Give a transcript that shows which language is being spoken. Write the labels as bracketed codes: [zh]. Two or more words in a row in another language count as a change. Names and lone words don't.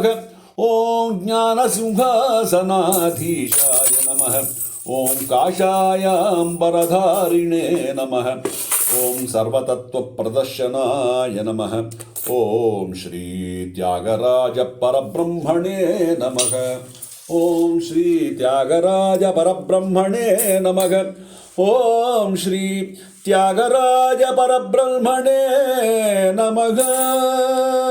[sa] ॐ ज्ञानसिंहासनाधीशाय नमः। ॐ काषायाम्बरधारिणे नमः। ॐ सर्वतत्त्वप्रदर्शनाय नमः। ॐ श्रीत्यागराजपरब्रह्मणे नमः। ఓం శ్రీ త్యాగరాజ పరబ్రహ్మణే నమః. ఓం శ్రీ త్యాగరాజ పరబ్రహ్మణే నమః.